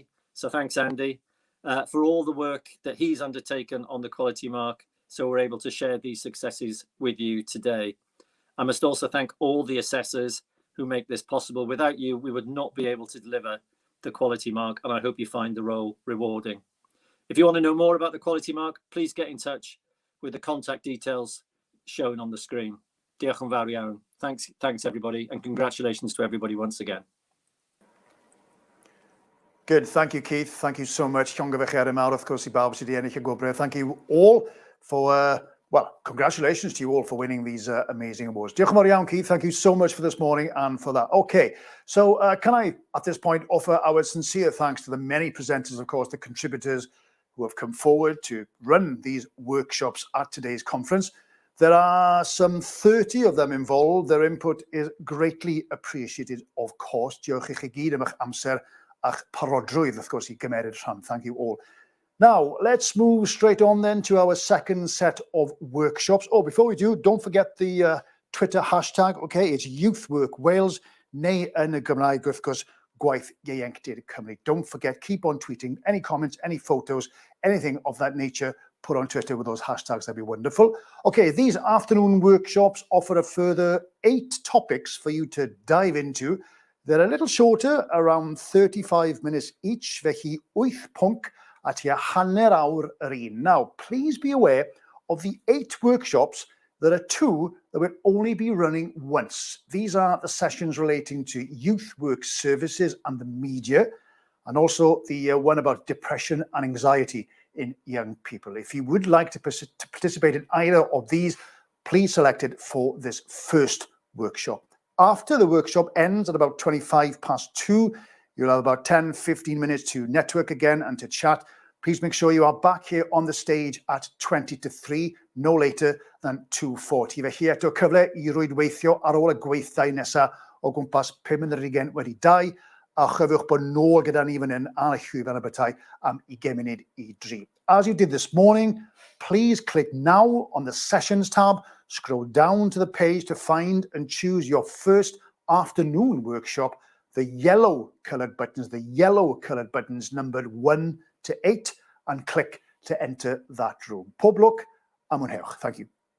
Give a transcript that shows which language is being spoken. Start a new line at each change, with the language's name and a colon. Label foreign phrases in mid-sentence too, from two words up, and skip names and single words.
English: So thanks, Andy, for all the work that he's undertaken on the quality mark, so we're able to share these successes with you today. I must also thank all the assessors who make this possible. Without you, we would not be able to deliver the quality mark, and I hope you find the role rewarding. If you want to know more about the quality mark, please get in touch with the contact details shown on the screen.
Welsh: Diolch yn fawr iawn.
English: Thanks everybody, and congratulations to everybody once again. Good, thank you, Keith. Thank you so much. Thank you all for, well, congratulations to you all for winning these amazing awards.
Welsh: Diolch yn fawr iawn, Keith.
English: Thank you so much for this morning and for that. Okay, so can I, at this point, offer our sincere thanks to the many presenters, of course, the contributors who have come forward to run these workshops at today's conference. There are some 30 of them involved. Their input is greatly appreciated, of course.
Welsh: Diolch i chi gyd am eich amser a'ch parodrwydd,
English: of course,
Welsh: I gymeryd rhan.
English: Thank you all. Now, let's move straight on then to our second set of workshops. Oh, before we do, don't forget the Twitter hashtag, okay?
Welsh: It's Youth Work Wales, neu yn y Gymraeg, wrth gwrs, gwaith ieuenctid Cymru.
English: Don't forget, keep on tweeting any comments, any photos, anything of that nature, put on Twitter with those hashtags, that'd be wonderful. Okay, these afternoon workshops offer a further 8 topics for you to dive into. They're a little shorter, around 35 minutes each,
Welsh: felly 8 pwnc a tua hanner awr yr un.
English: Now, please be aware of the 8 workshops. There are 2 that will only be running once. These are the sessions relating to youth work services and the media, and also the one about depression and anxiety in young people. If you would like to participate in either of these, please select it for this first workshop. After the workshop ends at about 2:25, you'll have about 10-15 minutes to network again and to chat. Please make sure you are back here on the stage at 2:50, no later than 2:40.
Welsh: Felly eto cyfle I rwydweithio ar ôl y gweithdai nesaf o gwmpas 5:22, a chyfiwch bod nôl gyda ni fan hyn ar y llwyfan Abertai am 20 munud I 3.
English: As you did this morning, please click now on the Sessions tab, scroll down to the page to find and choose your first afternoon workshop, the yellow coloured buttons numbered 1 to 8, and click to enter that room.
Welsh: Pob lwc a mwynhewch.
English: Thank you.